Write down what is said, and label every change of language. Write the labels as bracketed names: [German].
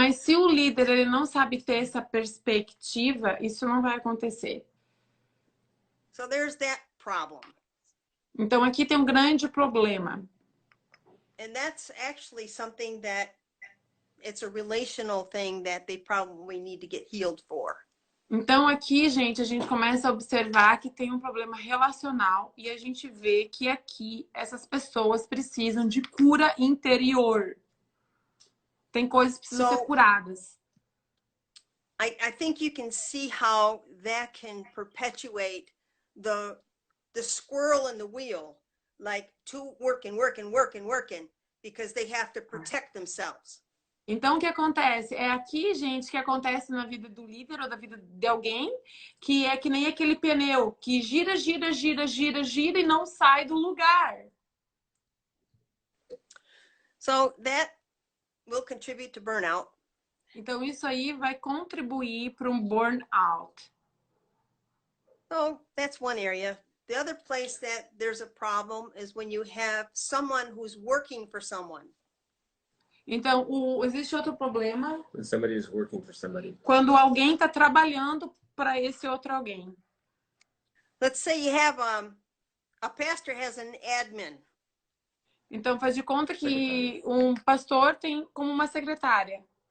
[Portuguese] Mas se o líder ele não sabe ter essa perspectiva, isso não vai acontecer. [English] So there's that problem. [Portuguese] Então, aqui tem um grande problema. [English] And that's actually something that it's a relational thing that they probably need to get healed for. [Portuguese] Então, aqui, gente, a gente começa a observar que tem um problema relacional e a gente vê que aqui essas pessoas precisam de cura interior. Tem coisas que precisam ser curadas. [English] I think you can see how that can perpetuate the squirrel in the wheel, like two working, because they have to protect themselves. [Portuguese] Então, o que acontece? É aqui, gente, que acontece na vida do líder ou da vida de alguém, que é que nem aquele pneu que gira e não sai do lugar. [English] So that will contribute to burnout. [Portuguese] Então, isso aí vai contribuir para um burnout. [English] So that's one area. The other place that there's a problem is when you have someone who's working for someone. [Portuguese] Então, existe outro problema. [English] When somebody is working for somebody. [Portuguese] Quando alguém está trabalhando para esse outro alguém. [English] Let's say you have a pastor has an admin. [Portuguese] Então, faz de conta que um pastor tem como uma secretária.